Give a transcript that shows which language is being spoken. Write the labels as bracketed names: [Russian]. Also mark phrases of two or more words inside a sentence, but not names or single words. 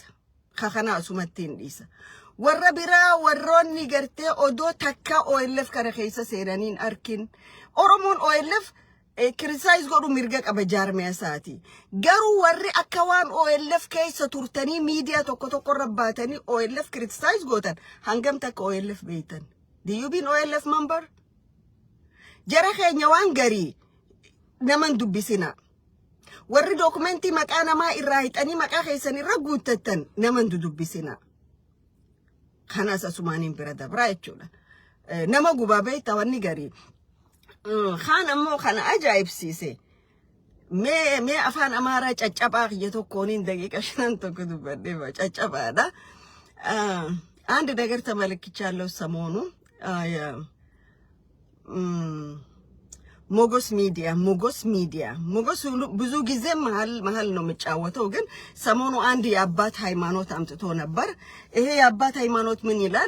[Oromo] Kana asumatti hin dhiisa. Warra biraa warroonni gartee odoo takka OLF kana keessa seenaniin arkin Oromoon OLF criticize godhu mirga qaba jaarmiyaa isaati. Garuu warri akka waan OLF keessa turtanii media tokko rabbaatanii OLF criticize gootan hangam takka OLF beeytan. [English] Do you been OLF member? [Oromo] Jara keenya waan garii naman dubbisina. Warri dokumentii maqaa namaa irraa hixanii maqaa keessan irra guuttattan naman dubbisina. Kanas asumaaniin bira dabraa jechuudha. Nama gubaa beeyta wanni garii. Khan ammoo kana ajaa'ibsiise. Mee afaan amaaraa caccabaa kiyya tokkooniin daqiiqa 5 tokko dubbadhee caccabaadha. [Amharic] አንድ ነገር ተመልክቻለሁ ሰሞኑ ሞጎስ ሚዲያ ብዙ ጊዜ መሃል ነው የሚጫወተው ግን ሰሞኑ አንድ የአባት ሃይማኖት አምጥቶ ነበር። ይሄ የአባት ሃይማኖት ምን ይላል?